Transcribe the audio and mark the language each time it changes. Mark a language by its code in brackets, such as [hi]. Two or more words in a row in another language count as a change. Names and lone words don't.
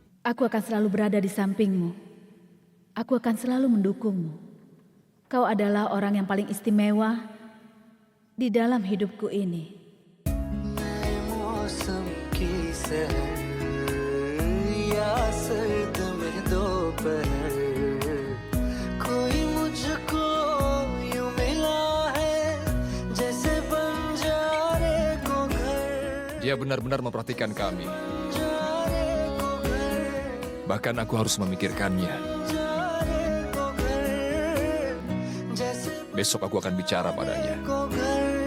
[id] Aku akan selalu berada di sampingmu. Aku akan selalu mendukungmu. Kau adalah orang yang paling istimewa di dalam hidupku ini. [hi] मौसम की सहर या सर्द में दोपहर कोई मुझको यूं मिला है जैसे बंजारे को घर [id] Dia benar-benar memperhatikan kami. Bahkan aku harus memikirkannya. Besok aku akan bicara padanya.